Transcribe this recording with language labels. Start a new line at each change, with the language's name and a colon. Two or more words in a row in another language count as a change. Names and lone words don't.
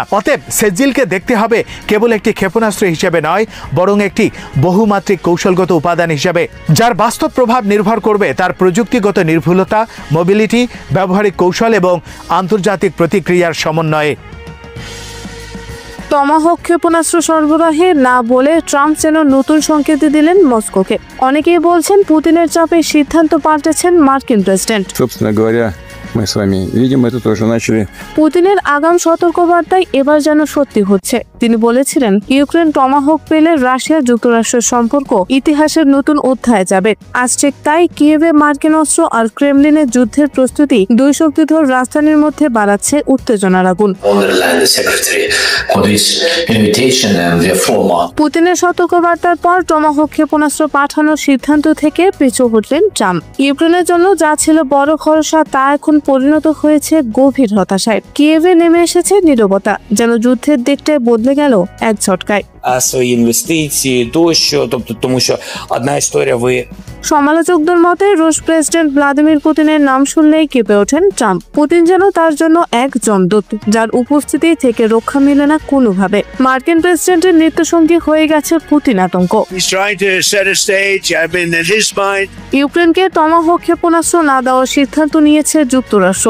Bangla: অতএব সেজ্জিলকে দেখতে হবে কেবল একটি ক্ষেপণাস্ত্র হিসেবে নয়, বরং একটি বহুমাত্রিক কৌশলগত উপাদান হিসেবে, যার বাস্তব প্রভাব নির্ভর করবে তার প্রযুক্তিগত নির্ভুলতা, মোবিলিটি, ব্যবহারিক কৌশল এবং আন্তর্জাতিক প্রতিক্রিয়ার সমন্বয়ে। টমাহক ক্ষেপণাস্ত্র সরবরাহে না বলে ট্রাম্প যেন নতুন সংকেত দিলেন মস্কোকে। অনেকেই বলছেন পুতিনের চাপে সিদ্ধান্ত পাল্টেছেন মার্কিন প্রেসিডেন্ট।
Russian: Мы с вами видим, это тоже начали।
Bangla: পুতিনের আগাম সতর্কবার্তায় এবার যেন সত্যি হচ্ছে। তিনি বলেছিলেন ইউক্রেন টমাহক পেলে রাশিয়া যুক্তরাষ্ট্রের সম্পর্ক ইতিহাসের নতুন অধ্যায়ে যাবে। আজ ঠিক তাই কিয়েভে মার্কিন অস্ত্র আর ক্রেমলিনের যুদ্ধের প্রস্তুতি দুই শক্তিধর রাজধানীর মধ্যে বাড়াচ্ছে উত্তেজনার আগুন। পুতিনের সতর্কবার্তার পর টমাহক ক্ষেপণাস্ত্র পাঠানোর সিদ্ধান্ত থেকে পিছু হটলেন ট্রাম্প। ইউক্রেনের জন্য যা ছিল বড় ভরসা তা এখন পরিণত হয়েছে গভীর হতাশায়। কিয়েভে নেমে এসেছে নীরবতা, যেন যুদ্ধের দিকটায় বদলে গেল এক ঝটকায়।
Ukrainian: Свої інвестиції тощо, тобто тому що одна історія ви
Bangla: সমালোচকদের মতে রুশ প্রেসিডেন্ট ভ্লাদিমির পুতিনের নাম শুনলেই কেঁপে ওঠেন ট্রাম্প। পুতিন যেন তার জন্য এক জমদূত, যার উপস্থিতি থেকে রক্ষা মিলে না কোনোভাবে। মার্কিন প্রেসিডেন্টের নিত্যসঙ্গী হয়ে গেছে পুতিন আতঙ্ক। ইউক্রেনকে টমাহক ক্ষেপণাস্ত্র না দেওয়ার সিদ্ধান্ত নিয়েছে যুক্তরাষ্ট্র।